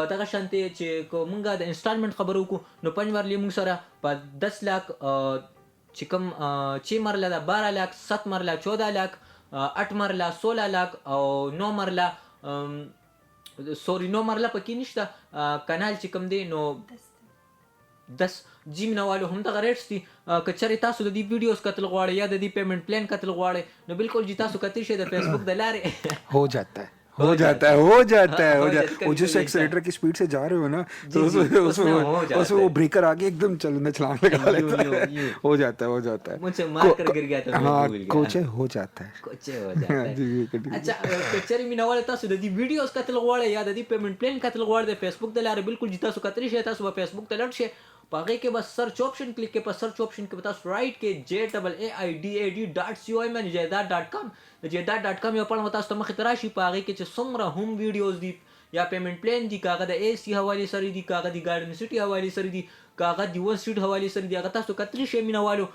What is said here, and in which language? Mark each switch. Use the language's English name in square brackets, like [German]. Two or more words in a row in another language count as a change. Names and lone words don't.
[Pashto] دغه شانتې چې که مونږ د انسټالمنټ خبرې وکړو نو 5 مرلې مونږ سره په 10 لاک چې کوم 6 مرله ده 12 لاک، 7 مرله 14 لاک، 8 مرله 16 لاک او 9 مرله سوري 9 مرله پکې نشته، کنال چې کوم دی نو 10 جیم نوالو هم دغه ریټس دي. که چېرې تاسو د دې ویډیوز کتل غواړئ یا د دې [English] payment plan [Pashto] کتل غواړئ نو بالکل جی تاسو کتلی شئ د فیسبوک د لارې. [Urdu] ہو جاتا ہے ہو جاتا ہے. وہ جس ایکسیلیٹر کی اسپیڈ سے جا رہے ہو نا تو اس میں وہ بریکر آگے ایکدم چلنا چھلانگ لگا لیتا ہے. ہو جاتا ہے مجھ سے مار کر گر گیا تھا, ہاں کوچے ہو جاتا ہے. کوچہ ہو جاتا ہے. [Pashto] अच्छा که چېرې مینوال تاسو د دې ویډیوز کتل غواړئ یا د دې [English] payment plan [Pashto] کتل غواړئ د فیسبوک د لارې بالکل جی تاسو کتلی شئ، تاسو به فیسبوک ته لاړ شئ، په هغې کې به [English] search option [Pashto] کلیک کړئ، په [English] search option [Pashto] کې به تاسو رایټ کې JAAIDAD.com یعنې جایداد.com د جایداد.com یو پاڼه به تاسو ته مخې ته راشي، په هغې کې چې څومره هم ویډیوز دي یا [English] payment plan [Pashto] دي، که هغه د AC حوالې سره دي، که هغه د ګارډن سټي حوالې سره دي، که هغه د ون سټریټ حوالې سره دي، هغه تاسو کتلی شئ مینوالو.